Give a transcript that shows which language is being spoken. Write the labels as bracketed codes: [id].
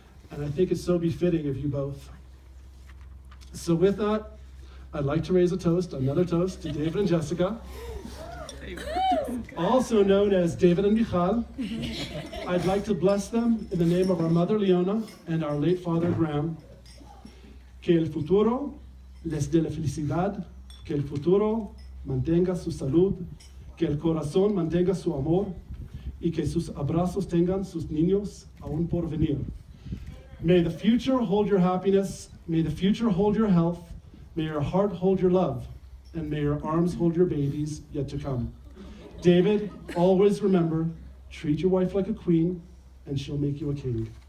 [en] And I think it's so befitting of you both. So with that, I'd like to raise a toast, another toast, to David and Jessica, also known as David and Michal. I'd like to bless them in the name of our mother Leona and our late father Graham. [es] Que el futuro les dé la felicidad, que el futuro mantenga su salud, que el corazón mantenga su amor, y que sus abrazos tengan sus niños aún por venir. [en] May the future hold your happiness, may the future hold your health, may your heart hold your love, and may your arms hold your babies yet to come. David, always remember, treat your wife like a queen, and she'll make you a king.